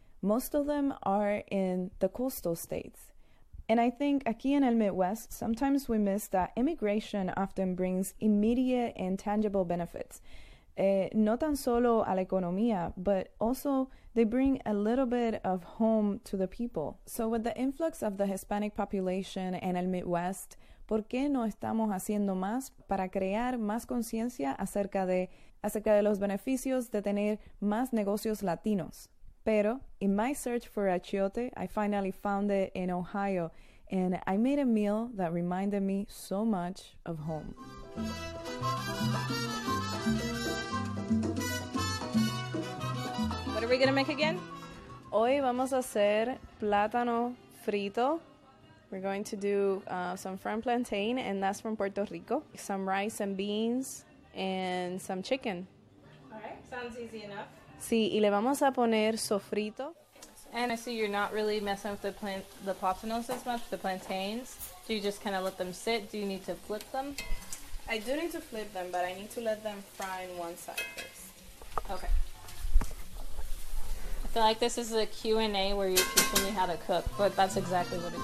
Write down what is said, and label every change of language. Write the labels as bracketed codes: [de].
[en] Most of them are in the coastal states. And I think [es] aquí en el [en] Midwest, sometimes we miss that immigration often brings immediate and tangible benefits. [es] No tan solo a la economía, [en] but also they bring a little bit of home to the people. So with the influx of the Hispanic population in el Midwest, [es] ¿por qué no estamos haciendo más para crear más conciencia acerca de los beneficios de tener más negocios latinos? [en] Pero in my search for achiote, I finally found it in Ohio, and I made a meal that reminded me so much of home. What are we gonna make again? [es] Hoy vamos a hacer plátano frito. [en] We're going to do some fresh plantain, and that's from Puerto Rico. Some rice and beans, and some chicken. All right, sounds easy enough. [es] Sí, y le vamos a poner sofrito. [en] And I see you're not really messing with the plátanos as much, the plantains. Do you just kind of let them sit? Do you need to flip them? I do need to flip them, but I need to let them fry on one side first. Okay. I feel like this is a Q&A where you're teaching me how to cook, but that's exactly what it is.